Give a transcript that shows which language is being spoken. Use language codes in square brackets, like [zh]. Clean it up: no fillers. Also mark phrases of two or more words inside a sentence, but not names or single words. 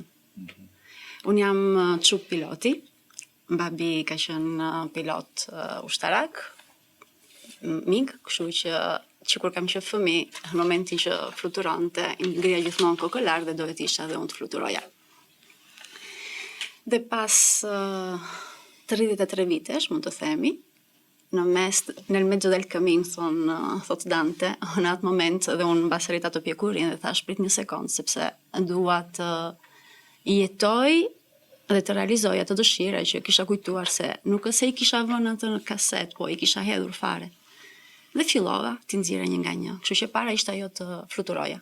[sq] Unë jam çup piloti, babi ka qenë pilot ushtarak, mik, kështu që kur kam qenë fëmijë, në momentin që fluturonte, ngrija gjithmonë kokëlar dhe dohet isha dhe unë të fluturoja. Dhe pas 33 vitesh, mund të themi, [it] nel mezzo del camin, [sq] thot Dante, në atë moment dhe unë mbas rrit ato pjekurin dhe thash prit një sekond, sepse dua të jetoj dhe të realizoj ato dëshira që kisha kujtuar se nuk se i kisha vënë atë në kaset, po i kisha hedhur fare. Dhe fillova të nxjerra një nga një, kështu që para ishte ajo të fluturoja.